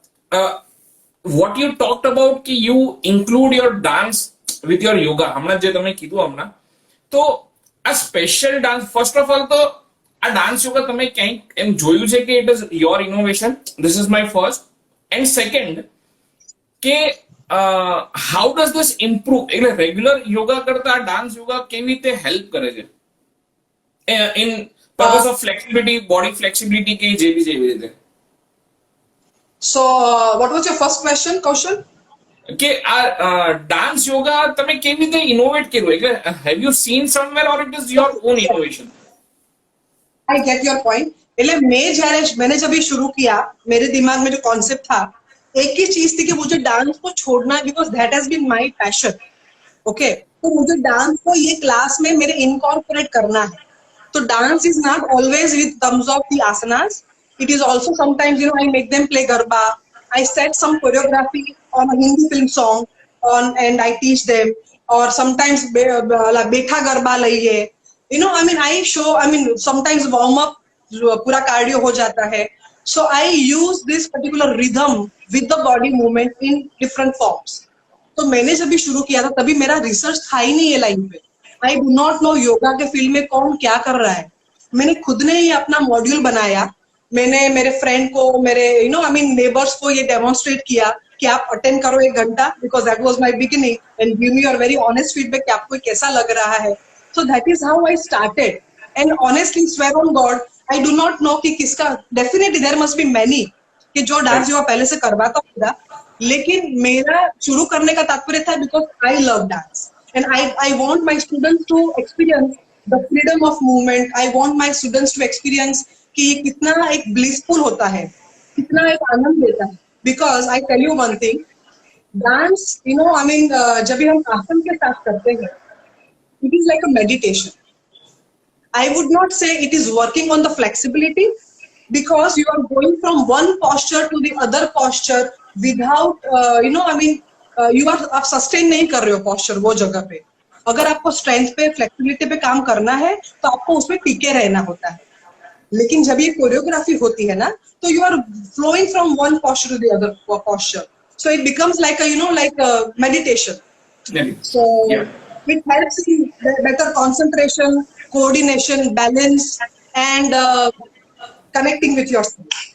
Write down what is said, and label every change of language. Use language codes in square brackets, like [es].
[en] What you talked about [gu] कि [en] you include your dance with your yoga, [gu] હમણાં જે તમે કીધું હમણાં, તો આ special dance, first of all તો આ ડાન્સ યોગા તમે ક્યાંક એમ જોયું છે કે it is your innovation? This is my first. And second કે હાઉ ડઝ ધીસ ઇમ્પ્રુવ, એટલે રેગ્યુલર યોગા કરતા ડાન્સ યોગા કેવી રીતે હેલ્પ કરે છે in purpose of flexibility, body flexibility કે જેવી રીતે? [en] So what was your first question, Kaushal? [gu] કે આ ડાન્સ યોગા તમે કેવી રીતે ઇનોવેટ કર્યું, એટલે have you seen somewhere or it is your own innovation? [en] I get your point. [hi] એટલે मैंने जब ये शुरू किया, मेरे दिमाग में जो कॉन्सेप्ट था, एक ही चीज थी कि मुझे डांस को छोड़ना है, because that has been my passion. Okay, तो मुझे डांस को ये क्लास में मेरे इनकॉर्पोरेट करना है. [en] तो dance is not always with terms of the asanas. It is also sometimes, you know, I make them play garba. I set some choreography on a Hindi film song on and I teach them. [hi] और sometimes बैठा गरबा लइए. [en] You know, I mean, sometimes warm up, [hi] पूरा cardio हो जाता है. [en] So I use this particular rhythm with the body movement in different forms. [hi] तो मैंने जब भी शुरू किया था तभी मेरा रिसर्च था ही नहीं ये लाइन पे. [en] I do not know [hi] yoga के फील्ड में कौन क्या कर रहा है. मैंने खुद ने ही अपना मॉड्यूल बनाया. मैंने मेरे फ्रेंड को, मेरे नेबर्स को ये डेमोन्स्ट्रेट किया कि आप अटेंड करो 1 घंटा, because that was my beginning, and give मी your very honest feedback कि आपको कैसा लग रहा है. [en] So that is how I started. And honestly, swear on God, I do not know कि किसका, definitely there must be many [hi] कि जो डांस योगा पहले से करवाता होगा. लेकिन मेरा शुरू करने का तात्पर्य था [en] because I love dance and I want my students to experience the freedom of movement. I want my students to experience [hi] कि ये कितना एक blissful होता है, कितना एक आनंद देता है. [en] Because I tell you one thing, dance, you know, [hi] जब भी हम आसन के साथ करते हैं, [en] it is like a meditation. I would not say it is working on the flexibility, because you are going from one posture to the other posture without, you are, [hi] आप sustain नहीं कर रहे हो posture वो जगह पे. अगर आपको strength पे, flexibility पे काम करना है तो आपको उसमें टिके रहना होता है. लेकिन जब ये कोरियोग्राफी होती है ना, तो [en] you are flowing from one posture to the other posture. So it becomes like a meditation. So Yeah. it helps in better concentration, coordination, balance, and connecting with yourself.